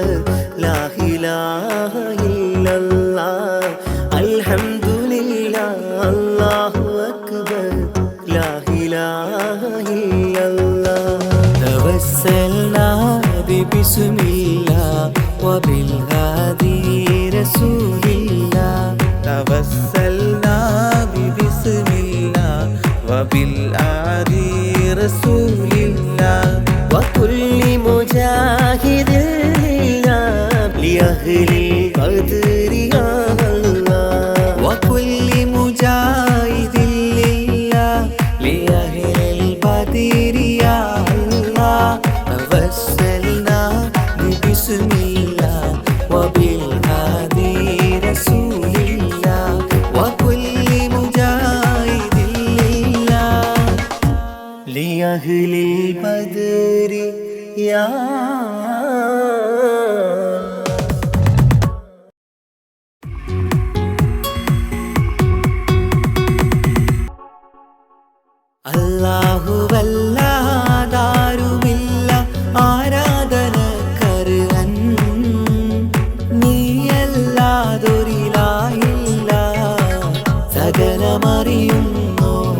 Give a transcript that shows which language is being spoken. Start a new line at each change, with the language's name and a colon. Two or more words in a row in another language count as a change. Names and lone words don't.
Arabic: لا إله إلا الله الحمد لله الله أكبر لا إله إلا الله توسلنا بسم الله وبالهادي رسول الله توسلنا بسم الله وبالهادي رسول الله وكل مجاهدين لأهل القدر يا الله وكل مجاهد لله لأهل البدر يا الله توسلنا بسم الله وبالهادي رسول الله وكل مجاهد لله لأهل البدر يا
Malayalam: അല്ലാഹുവല്ലാതാരുമില്ല ആരാധനക്കർഹൻ നീയല്ലാതൊരിലായില്ല സകലമറിയുന്നു